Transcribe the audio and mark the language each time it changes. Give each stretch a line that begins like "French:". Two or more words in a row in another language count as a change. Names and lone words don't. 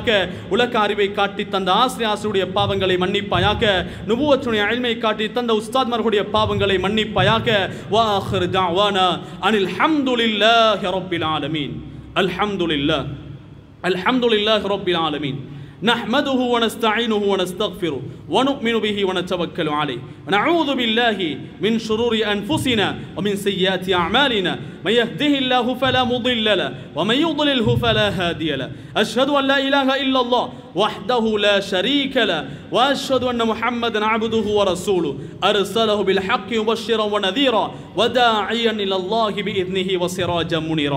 Tamil: உலக அறிவை காட்டி தந்த ஆசிரியருடைய பாவங்களை மன்னிப்பாயாக. நுபுவத்துடைய இல்மை காட்டி தந்த உஸ்தாத்மார்களுடைய பாவங்களை மன்னிப்பாயாக.
Arabic: وآخر دعوانا أن الحمد لله رب العالمين. الحمد لله رب العالمين. نحمده ونستعينه ونستغفره ونؤمن به ونتوكل عليه ونعوذ بالله من شرور أنفسنا ومن سيئات أعمالنا من يهده الله فلا مضل له ومن يضلله فلا هادي له أشهد أن لا إله إلا الله وحده لا شريك له وأشهد أن محمدا عبده ورسوله أرسله بالحق مبشرا ونذيرا وداعيا إلى الله بإذنه وسراجا منيرا.